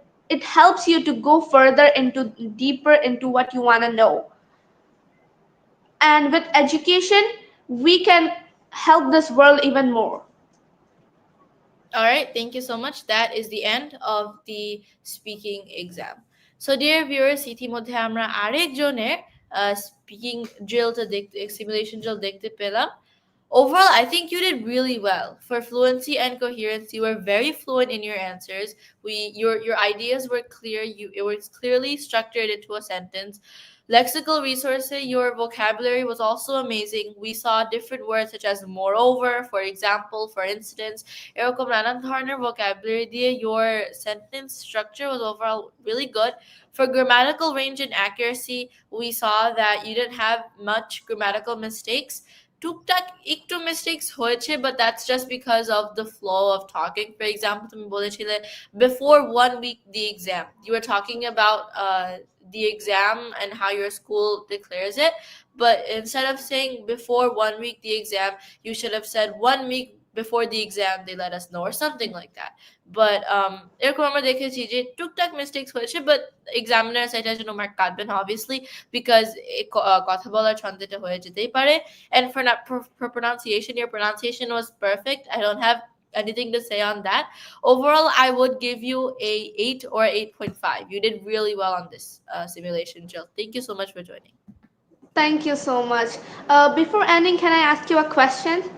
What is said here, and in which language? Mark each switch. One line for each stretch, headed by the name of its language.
English: It helps you to go further into deeper into what you want to know. And with education, we can help this world even more. All right, thank you so much. That is the end of the speaking exam. So, dear viewers,
Bangla: ইতিমধ্যে আমরা আরেকজনের speaking ড্রিলটা দেখতে simulation drill দেখতে পেলাম.
English: Overall, I think you did really well. For fluency and coherence, you were very fluent in your answers. Your ideas were clear. It was clearly structured into a sentence. Lexical resources, your vocabulary was also amazing. We saw different words such as moreover, for example, for instance.
Bangla: এরকম নানান ধরনের
English: vocabulary দিয়ে your sentence structure was overall really good. For grammatical range and accuracy, we saw that you didn't have much grammatical mistakes.
Bangla: টুকটাক একটু mistakes হয়েছে,
English: but that's just because of the flow of talking. For example,
Bangla: তুমি বলেছিলে
English: before 1 week the exam, you were talking about the exam and how your school declares it, but instead of saying before 1 week the exam, you should have said 1 week before the exam they let us know, or something like that.
Bangla: But এরকম আমরা দেখেছি যে টুকটাক mistakes হয়েছে, but examiner সেটার জন্য mark কাটবেন obviously, because কথা বলার ছন্দটা হয়ে যেতেই পারে.
English: And for pronunciation, your pronunciation was perfect. I don't have anything to say on that. Overall, I would give you a 8 or 8.5. You did really well on this simulation, Jill. Thank you so much for joining. Thank you so much. Before ending, can I ask you a question?